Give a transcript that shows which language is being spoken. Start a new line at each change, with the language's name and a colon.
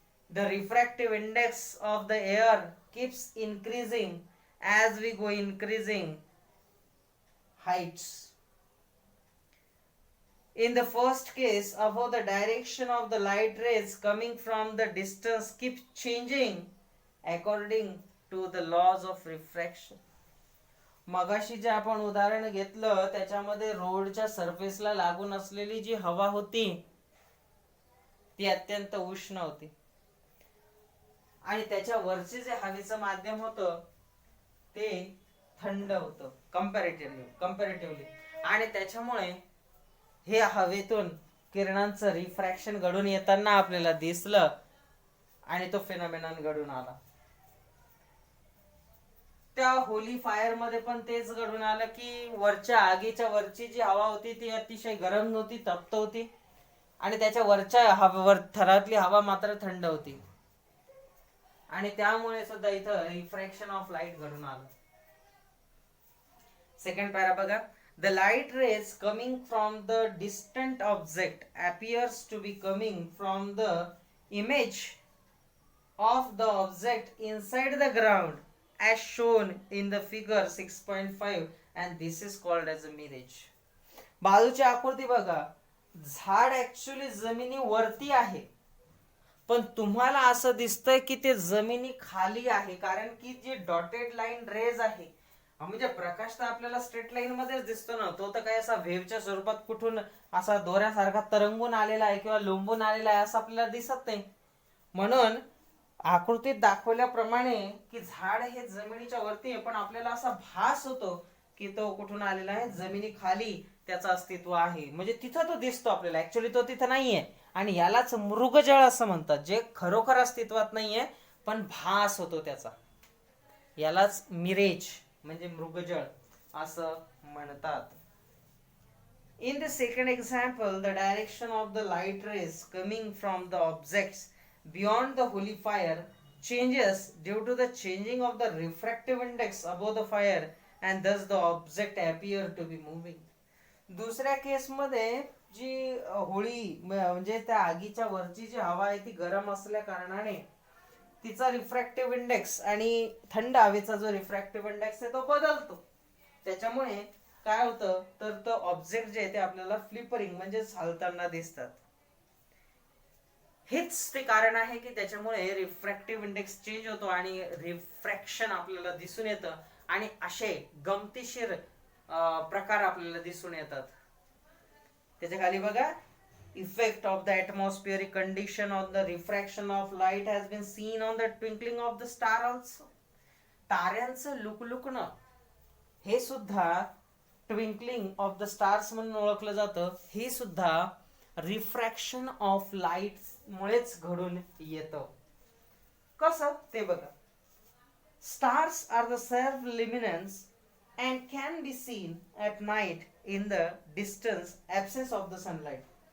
English: The refractive index of the air keeps increasing as we go increasing heights. In the first case, above, the direction of the light rays coming from the distance keeps changing according to the laws of refraction.
Marathi: मगाशी जे आपण उदाहरण घेतलं त्याच्यामध्ये रोडच्या सरफेसला लागून असलेली जी हवा होती ती अत्यंत उष्ण होती, आणि त्याच्या वरचे जे हवेचं माध्यम होतं ते थंड होतं कंपॅरेटिव्हली, आणि त्याच्यामुळे हे हवेतून किरणांचं रिफ्रॅक्शन घडून येताना आपल्याला दिसलं आणि तो फिनॉमिनॉन घडून आला. त्या होली फायर मध्ये पण तेच घडून आलं की वरच्या आगीच्या वरची जी हवा होती ती अतिशय गरम नव्हती, तप्त होती, आणि त्याच्या वरच्या हवेवर थरातली हवा मात्र थंड होती, आणि त्यामुळे सुद्धा इथं रिफ्रॅक्शन ऑफ लाईट घडून आलं. सेकंड पॅरा बघा.
English: The light rays coming from the distant object appears to be coming from the image of the object inside the ground as shown in the figure 6.5 and this is called as a mirage.
Marathi: बाजूची आकृती बघा. झाड actually जमिनी वरती आहे, पण तुम्हाला असं दिसतंय की ते जमिनी खाली आहे, कारण की जी डॉटेड लाईन रेज आहे, म्हणजे प्रकाश तर आपल्याला स्ट्रेट लाईन मध्येच दिसतो ना, तो तर काय असा वेव्हच्या स्वरूपात कुठून असा दोऱ्यासारखा तरंगून आलेला आहे किंवा लोंबून आलेला आहे असं आपल्याला दिसत नाही. म्हणून आकृतीत दाखवल्याप्रमाणे की झाड हे जमिनीच्या वरती आहे, पण आपल्याला असा भास होतो की तो कुठून आलेला आहे, जमिनी खाली त्याचं अस्तित्व आहे, म्हणजे तिथं तो दिसतो आपल्याला, ऍक्च्युली तो तिथं नाहीये. आणि यालाच मृगजळ असं म्हणतात, जे खरोखर अस्तित्वात नाहीये पण भास होतो त्याचा, यालाच मिरेज म्हणजे मृगजळ असं म्हणतात.
English: In the second example, the direction of the light rays coming from the objects beyond the holy fire changes due to the changing of the refractive index above the fire and thus the object appear to be moving.
Marathi: दुसऱ्या केसमध्ये जी होळी म्हणजे त्या आगीच्या वरची जी हवा आहे ती गरम असल्या कारणाने तिचा रिफ्रॅक्टिव्ह इंडेक्स आणि थंड हवेचा जो रिफ्रॅक्टिव्ह इंडेक्स आहे तो बदलतो. त्याच्यामुळे काय होतं तर तो ऑब्जेक्ट जे आहे ते आपल्याला फ्लिपरिंग म्हणजे हलताना दिसतात. हेच ते कारण आहे की त्याच्यामुळे रिफ्रॅक्टिव्ह इंडेक्स चेंज होतो आणि रिफ्रॅक्शन आपल्याला दिसून येतं, आणि असे गमतीशीर प्रकार आपल्याला दिसून येतात. त्याच्या खाली बघा.
English: Effect of the atmospheric condition on the refraction of light has been seen on the twinkling of the star also.
Marathi: ताऱ्यांचं लुकलुकणं हे सुद्धा ट्विंकलिंग ऑफ द स्टार्स म्हणून ओळखलं जातं. हे सुद्धा रिफ्रॅक्शन ऑफ लाईट मुळेच घडून येतं. कसं ते बघा.
English: Stars are the self luminance and can be seen at night in the distance absence of the sunlight.